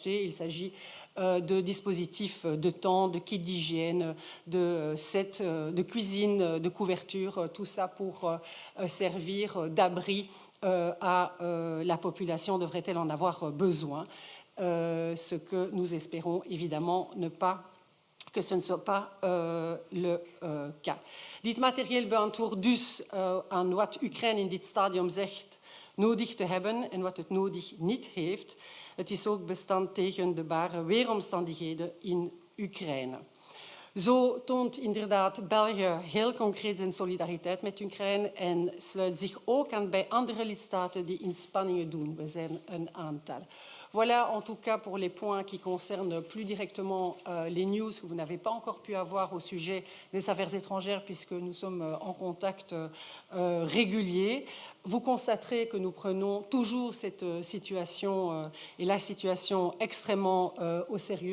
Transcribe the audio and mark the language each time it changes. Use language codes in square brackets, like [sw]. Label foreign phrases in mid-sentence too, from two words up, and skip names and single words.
[fr] Il s'agit de dispositifs de tentes, de kits d'hygiène, de sets de cuisine, de couverture, tout ça pour servir d'abri à la population, devrait-elle en avoir besoin. Ce que nous espérons évidemment que ce ne soit pas le cas. [nl] Dit materieel beantwoordt dus aan wat Oekraïne in dit stadium zegt nodig te hebben en wat het nodig niet heeft. Het is ook bestand tegen de bare weeromstandigheden in Oekraïne. Zo toont inderdaad België heel concreet zijn solidariteit met Oekraïne en sluit zich ook aan bij andere lidstaten die inspanningen doen. We zijn een aantal. [fr] Voilà en tout cas pour les points qui concernent plus directement les news que vous n'avez pas encore pu avoir au sujet des affaires étrangères puisque nous sommes en contact régulier. Vous constaterez que nous prenons toujours cette situation et la situation extrêmement au sérieux.